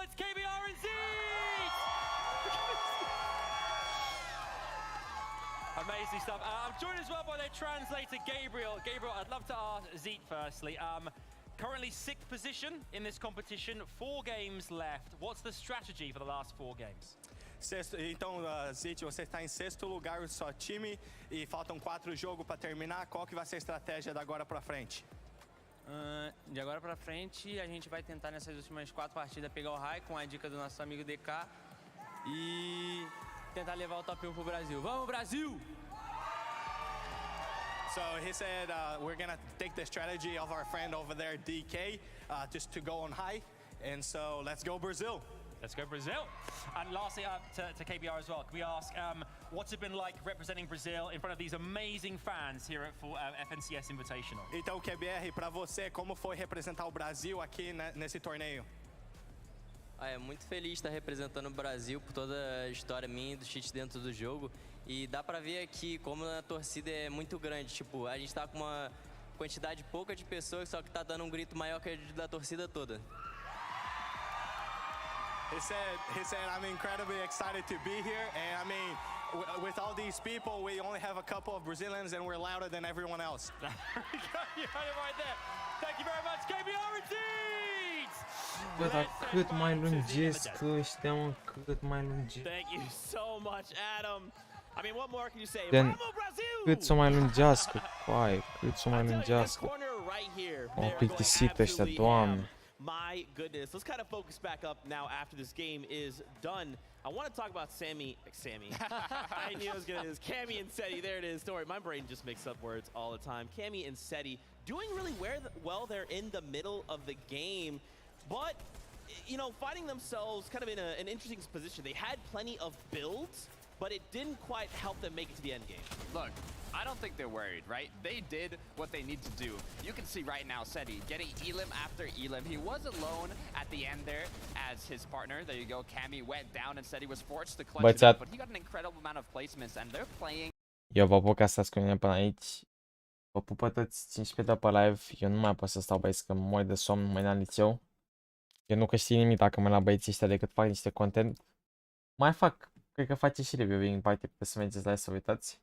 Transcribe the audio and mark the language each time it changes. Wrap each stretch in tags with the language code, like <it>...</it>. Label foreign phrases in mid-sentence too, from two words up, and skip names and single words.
<en>It's KBR and Zeke! Amazing stuff. I'm joined as well by their translator, Gabriel. Gabriel, I'd love to ask Zeke firstly. Currently 6th position in this competition, 4 games left. What's the strategy for the last 4 games?</en> <pt>Então, Zeke, você está em 6º lugar do seu time e faltam 4 jogos para terminar. Qual que vai ser a estratégia da agora para frente? De agora para frente, a gente vai tentar nessas últimas 4 partidas pegar o high com a dica do nosso amigo DK e tentar levar o top 1 pro Brasil. Vamos, Brasil!</pt> <en>So he said we're going to take the strategy of our friend over there, DK, just to go on high. And so let's go Brazil. Let's go Brazil. And lastly, to KBR as well, can we ask what's it been like representing Brazil in front of these amazing fans here at FNCS Invitational?</en> <pt>Então, KBR, para você, como foi representar o Brasil aqui nesse torneio? É muito feliz estar representando o Brasil por toda a história minha e do cheat dentro do jogo. E dá pra ver aqui como a torcida é muito grande. Tipo, a gente tá com uma quantidade pouca de pessoas, só que tá dando grito maior que a da torcida toda.</pt> <en>He said, I'm incredibly excited to be here. And I mean, with all these people, we only have a couple of Brazilians and we're louder than everyone else. You had it right there. Thank you very much, KBR indeed!</en> <ro>Bă, dar cât mai lungesc ăștia, mă, cât mai lungesc.</ro> <en>Thank you so much, Adam. I mean, what more can you say?</en> <ro>Gen, cât să mai lungească, coaie, cât să mai lungească. M-au plictisit ăștia, Doamne.</ro> <en>My goodness. Let's kind of focus back up now after this game is done. I want to talk about Sammy. I knew I was going to do this. Cammy and cere. There it is. Don't worry, my brain just makes up words all the time. Cammy and cere doing really well there in the middle of the game. But, you know, finding themselves kind of in an interesting position. They had plenty of builds, but it didn't quite help them make it to the end game. Look, I don't think they're worried, right? They did what they need to do. You can see right now cere getting elim after elim. He was alone at the end there as his partner. There you go. Cammy went down and cere was forced to clutch it up, but he got an incredible amount of placements and they're playing.</en> <ro>Eu vă apuc să stați cu mine până aici. Vă pupă toți 15 de pe live. Eu nu mai pot să stau, băieți, că mor de somn mâine la liceu. Eu nu câștig nimic dacă mă la băieții ăștia decât fac niște content. Mai fac, cred că face și review în parte, puteți să mergeți la să uitați.</ro>